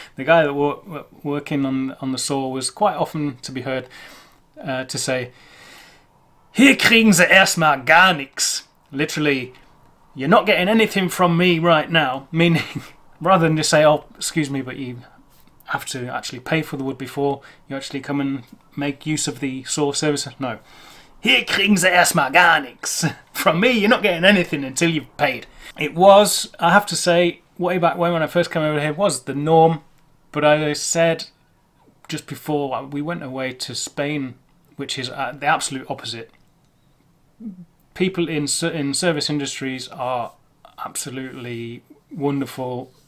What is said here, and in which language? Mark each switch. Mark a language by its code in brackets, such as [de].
[en] The guy that working on the saw was quite often to be heard to say, [de] "Hier kriegen Sie erstmal gar nichts." [en] Literally, you're not getting anything from me right now. Meaning, rather than just say, "Oh, excuse me, but you have to actually pay for the wood before you actually come and make use of the saw service." No. [de] Hier kriegen Sie erstmal gar nichts. [en] From me, you're not getting anything until you've paid. It was, I have to say, way back when I first came over here, was the norm. But as I said just before, we went away to Spain, which is the absolute opposite. People in service industries are absolutely wonderful.